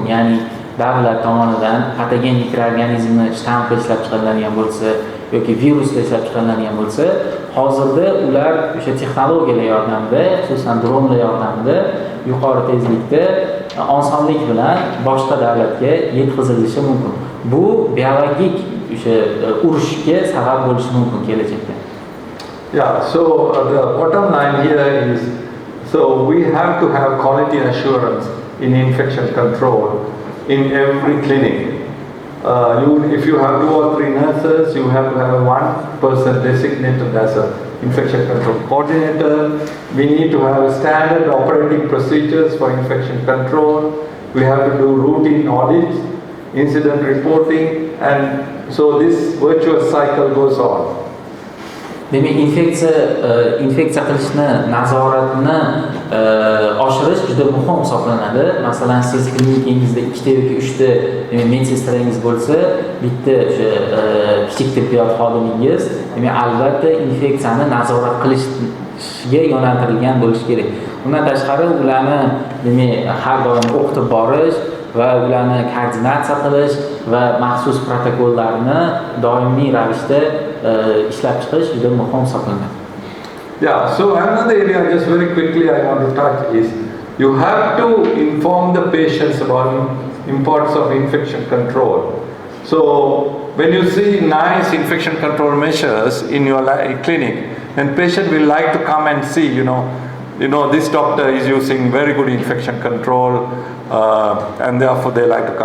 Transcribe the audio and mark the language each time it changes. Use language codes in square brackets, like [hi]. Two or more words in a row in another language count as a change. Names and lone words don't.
[uz] Ya'ni davlat tomonidan patogen mikroorganizmni shtampi ishlab chiqariladigan bo'lsa yoki viruslar ishlab chiqariladigan bo'lsa, hozirda ular o'sha texnologiyalar yordamida, xususan dronlar yordamida yuqori tezlikda osonlik bilan boshqa davlatga yetkazilishi mumkin. Bu biologik o'sha urushga sabab bo'lishi mumkin kelajakda. [en] Yeah, so the bottom line here is, so we have to have quality assurance in infection control in every clinic. If you have 2 or 3 nurses, you have to have one person designated as an infection control coordinator. We need to have standard operating procedures for infection control. We have to do routine audits, incident reporting, and so this virtuous cycle goes on. [uz] Demak, infeksiya qilishni, nazoratni oshirish juda muhim hisoblanadi. Masalan, siz klinikangizda 2 ta yoki 3 ta medsestraingiz bo'lsa, bitta o'sha kichik tibbiyot xodimingiz, demak, albatta infeksiyani nazorat qilishga yo'naltirilgan bo'lishi kerak. Undan tashqari ularni demak har doim o'qitib borish va ularni koordinatsiya qilish va maxsus protokollarni doimiy ravishda ishlab chiqish juda muhim hisoblanadi. [en] Yeah, so another area just very quickly I want to touch is you have to inform the patients about importance of infection control. So when you see nice infection control measures in your clinic, then patient will like to come and see, you know, this doctor is using very good infection control, and therefore they like to come.